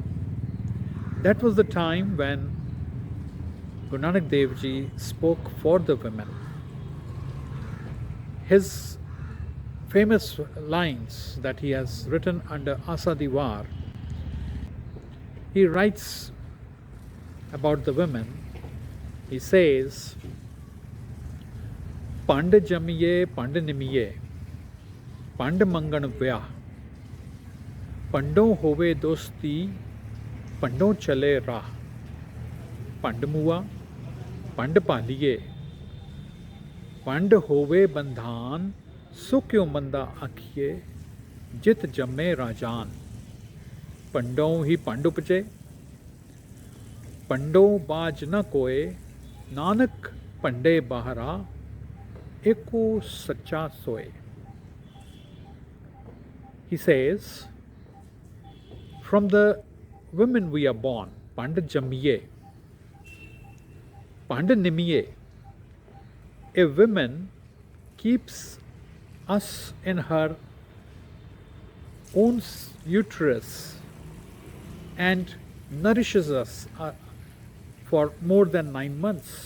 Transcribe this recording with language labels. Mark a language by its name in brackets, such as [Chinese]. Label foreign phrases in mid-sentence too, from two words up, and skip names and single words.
[English] That was the time when Guru Nanak Dev Ji spoke for the women. His famous lines that he has written under Asa Diwar, he writes about the women. He says, [Punjabi] ਪੰਡ ਜੰਮੀਐ ਪੰਡ ਨਿੰਮੀਐ, ਪੰਡ ਮੰਗਣ ਵਿਆਹ, ਪੰਡੋਂ ਹੋਵੈ ਦੋਸਤੀ, ਪੰਡੋਂ ਚਲੈ ਰਾਹ, ਪੰਡ ਮੁਆ, ਪੰਡ ਪਾਲੀਐ, ਪੰਡ ਹੋਵੈ ਬੰਧਾਨ ਸੋ ਕਿਉਂ ਮੰਦਾ ਆਖੀਐ ਜਿਤ ਜੰਮੇ ਰਾਜਾਨ ਪੰਡੋਂ ਹੀ ਪੰਡ ਉਪਜੈ ਪੰਡੋਂ ਬਾਝ ਨ ਕੋਇ ਨਾਨਕ ਪੰਡੇ ਬਾਹਰਾ ਏਕੋ ਸੱਚਾ ਸੋਇ. [English] He says, from the women we are born, [Punjabi] ਪੰਡ ਜੰਮੀਐ, ਪੰਡ ਨਿੰਮੀਐ. [English] A woman keeps us in her own uterus and nourishes us for more than 9 months.